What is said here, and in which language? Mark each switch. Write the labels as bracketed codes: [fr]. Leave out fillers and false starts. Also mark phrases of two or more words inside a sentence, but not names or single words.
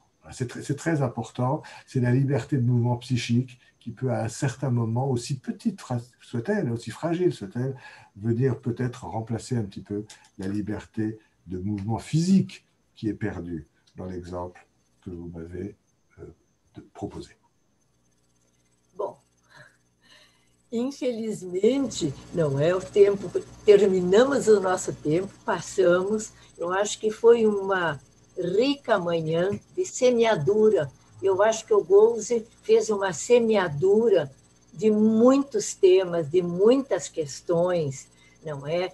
[fr] C'est très important, c'est la liberté de mouvement psychique qui peut à un certain moment, aussi petite soit-elle, aussi fragile soit-elle, venir peut-être remplacer un petit peu la liberté de mouvement physique qui est perdue dans l'exemple que vous m'avez proposé. [pt] Bom, infelizmente, não é o tempo, terminamos o nosso tempo, passamos, eu acho que foi uma rica manhã de semeadura. Eu acho que o Golze fez uma semeadura de muitos temas, de muitas questões, não é?